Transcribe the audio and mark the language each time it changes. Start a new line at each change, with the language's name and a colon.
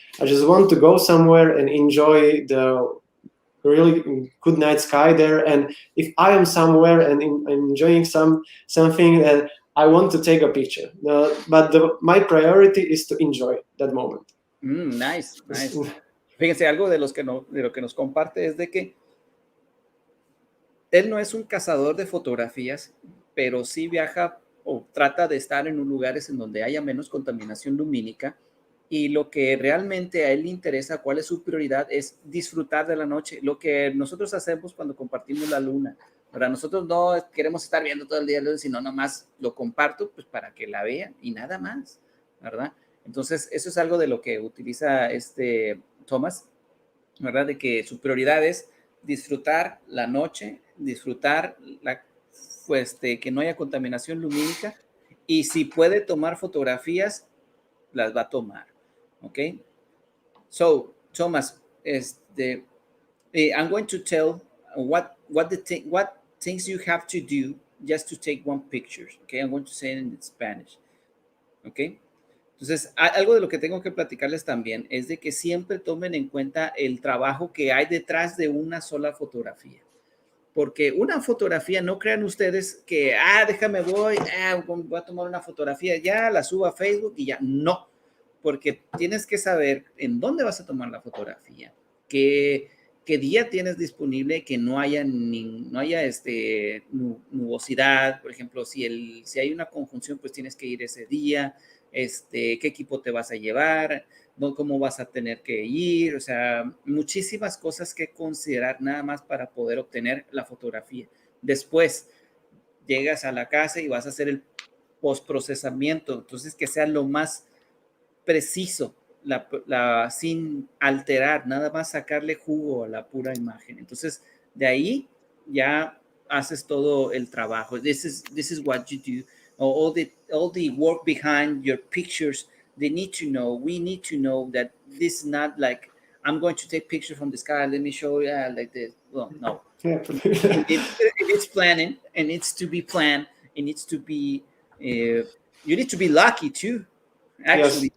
English: I just want to go somewhere and enjoy the really good night sky there. And if I am somewhere and enjoying something, I want to take a picture. But my priority is to enjoy that moment. Nice.
Spanish: Fíjense, algo de lo que nos comparte es de que él no es un cazador de fotografías, pero sí viaja o trata de estar en lugares en donde haya menos contaminación lumínica, y lo que realmente a él le interesa, cuál es su prioridad, es disfrutar de la noche. Lo que nosotros hacemos cuando compartimos la luna, ¿verdad? Nosotros no queremos estar viendo todo el día, sino nomás lo comparto pues para que la vean y nada más, ¿verdad? Entonces, eso es algo de lo que utiliza Tomás, ¿verdad? De que su prioridad es disfrutar la noche, disfrutar que no haya contaminación lumínica, y si puede tomar fotografías, las va a tomar, ¿ok?
English: So, Thomas, I'm going to tell what things you have to do just to take one picture, okay? I'm going to say it in Spanish, ¿ok?
Spanish: Entonces, algo de lo que tengo que platicarles también es de que siempre tomen en cuenta el trabajo que hay detrás de una sola fotografía. Porque una fotografía, no crean ustedes que, voy a tomar una fotografía, ya la subo a Facebook y ya. No, porque tienes que saber en dónde vas a tomar la fotografía, qué día tienes disponible, que no haya nubosidad. Por ejemplo, si hay una conjunción, pues tienes que ir ese día. Qué equipo te vas a llevar, ¿no? Cómo vas a tener que ir, o sea, muchísimas cosas que considerar nada más para poder obtener la fotografía. Después llegas a la casa y vas a hacer el postprocesamiento, entonces que sea lo más preciso, sin alterar, nada más sacarle jugo a la pura imagen. Entonces, de ahí ya haces todo el trabajo.
English: This is what you do. All the work behind your pictures, we need to know that this is not like, I'm going to take pictures from the sky, let me show you like this. Well, no. It's planning, and it's to be planned. It needs to be, you need to be lucky too, actually.